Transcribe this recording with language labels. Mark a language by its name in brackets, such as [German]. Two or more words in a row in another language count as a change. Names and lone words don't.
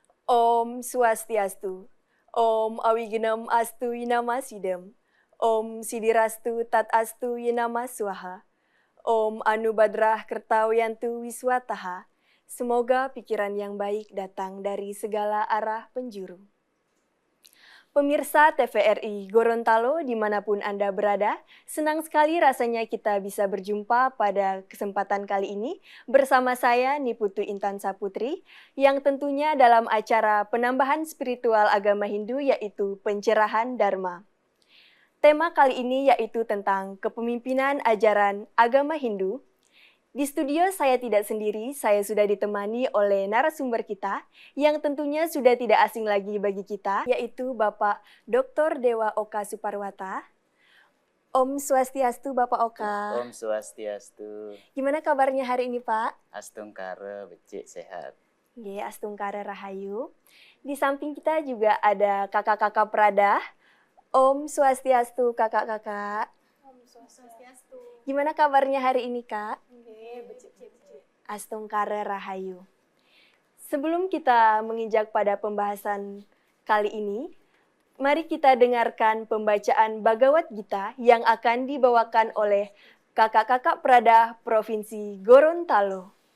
[Balinese] Om Swastiastu. [Sanskrit] Om Awigenam Astu Yinama Sidam. Om Sidirastu Tat Astu Yinama Swaha. Om Anubadrah Kertawiyantu Wiswataha. [Indonesian] Semoga pikiran yang baik datang dari segala arah penjuru. Pemirsa TVRI Gorontalo dimanapun Anda berada, senang sekali rasanya kita bisa berjumpa pada kesempatan kali ini bersama saya Niputu Intan Saputri yang tentunya dalam acara penambahan spiritual agama Hindu yaitu pencerahan Dharma. Tema kali ini yaitu tentang kepemimpinan ajaran agama Hindu. Di studio saya tidak sendiri, saya sudah ditemani oleh narasumber kita yang tentunya sudah tidak asing lagi bagi kita, yaitu Bapak Dr. Dewa Oka Suparwata. [Balinese] Om Swastiastu Bapak Oka. Om Swastiastu. [Indonesian] Gimana kabarnya hari ini Pak? [Balinese] Astungkara becik sehat. Nggih, Astungkara Rahayu. [Indonesian] Di samping kita juga ada kakak-kakak Prada. [Balinese] Om Swastiastu kakak-kakak. Om Swastiastu. [Indonesian] Gimana kabarnya hari ini Kak? [Balinese] Becik. Astungkara Rahayu. [Indonesian] Sebelum kita menginjak pada pembahasan kali ini, mari kita dengarkan pembacaan Bhagavad Gita yang akan dibawakan oleh kakak-kakak Prada Provinsi Gorontalo.